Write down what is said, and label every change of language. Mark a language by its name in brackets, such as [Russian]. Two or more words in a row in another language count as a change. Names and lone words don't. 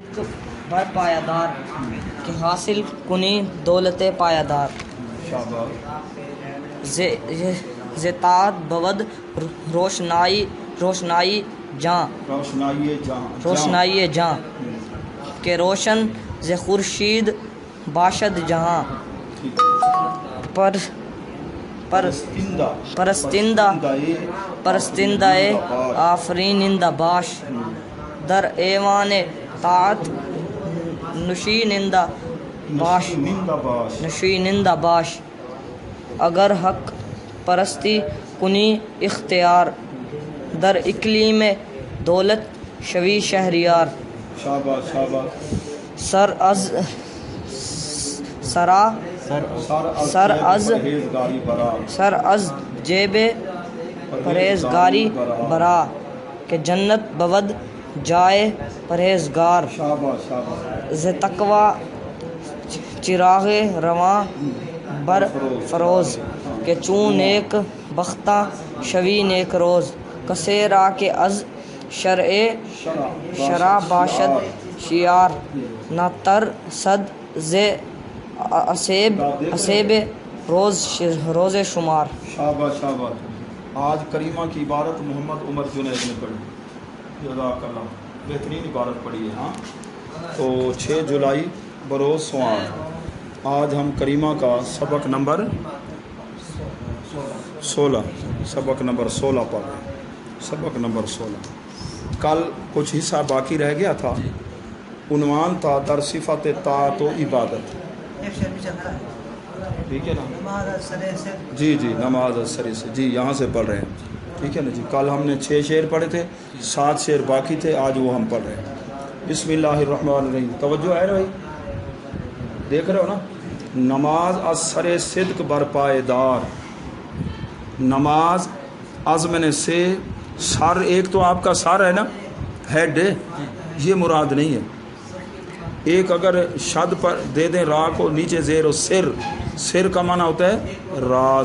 [Persian] صدق بر پایدار کہ حاصل کنی دولت پایدار زطاعت بود روشنائی جاں کہ روشن ز خورشید باشد جہاں پرستندہ آفرینندہ باش در ایوان طاعت نشینندہ باش اگر حق پرستی کنی اختیار در اقلیم دولت شوی شہریار سر از جیب پرہیزگاری برا کہ جنت بود جائے پرہیزگار ز تقوی چراغ رواں بر فروز کہ چون نیک بختہ شوی نیک روز کسے را کہ از شرع باشد شیار نہ تر صد ز اسیب روز شمار. [Urdu] شاباش. آج کریمہ کی عبارت محمد عمر جنید نے پڑھی، [Arabic] جزاک اللہ، [Urdu] بہترین عبارت پڑھی ہے. ہاں تو 6 جولائی بروز سوال. آج ہم کریمہ کا سبق نمبر 16 پڑھ رہے ہیں. سبق نمبر 16. کل کچھ حصہ باقی رہ گیا تھا. عنوان تھا [Persian] در صفت طاعت و عبادت. [Urdu] ٹھیک ہے نا جی نماز سرے سے جی یہاں سے پڑھ رہے ہیں. ٹھیک ہے نا جی. کل ہم نے 6 شعر پڑھے تھے، 7 شعر باقی تھے، آج وہ ہم پڑھ رہے ہیں. [Arabic] بسم اللہ الرحمن الرحیم. [Urdu] توجہ ہے نا بھائی، دیکھ رہے ہو نا. [Persian] نماز از سر صدق بر پائیدار. نماز از [Urdu] میں نے سے سر، ایک تو آپ کا سر ہے نا، ہیڈ، یہ مراد نہیں ہے. ایک اگر شد پر دے دیں را کو نیچے زیر و سر کا معنی ہوتا ہے راز.